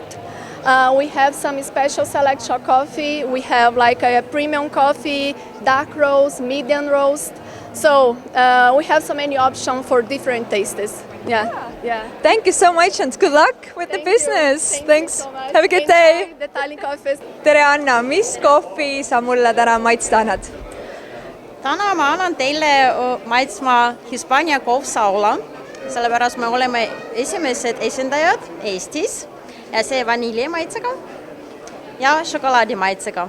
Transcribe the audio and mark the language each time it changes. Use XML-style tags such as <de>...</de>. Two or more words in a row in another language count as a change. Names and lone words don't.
<en>We have some special selection coffee. We have like a premium coffee, dark roast, medium roast. So we have so many options for different tastes. Yeah. Thank you so much and good luck with the business. Thanks. Have a good day. The Tallinn coffee.</en> <et>Tere Anna, mis kohvi sa mulle täna maitsta annad? Täna ma annan teile maitsma Hispaania kohvsaula, sellepärast me oleme esimesed esindajad Eestis ja see vaniljemaitsega ja šokolaadimaitsega.</et>